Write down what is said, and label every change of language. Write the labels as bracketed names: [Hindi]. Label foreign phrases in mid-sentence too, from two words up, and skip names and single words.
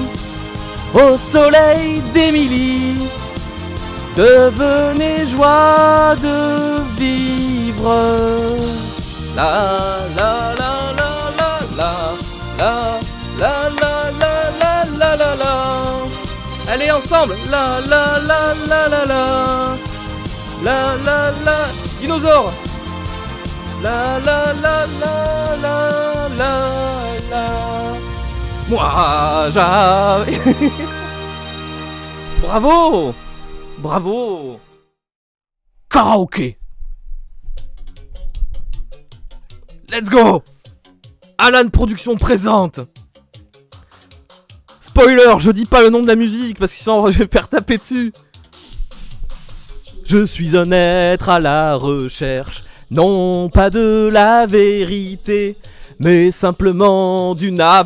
[French] Au soleil d'Émilie devenait joie de vivre. La la la la la la la la la la la la la la. Allez ensemble. La la la la la la la la la. Dinosaure. La la la la la la la. Moi j'avais. Bravo. Bravo. Karaoké. [English] Let's go. [French] Alan Productions présente. Spoiler, je dis pas le nom de la musique parce que sinon je vais me faire taper dessus. Je suis un être à la recherche, non pas de la vérité, mais simplement d'une ave.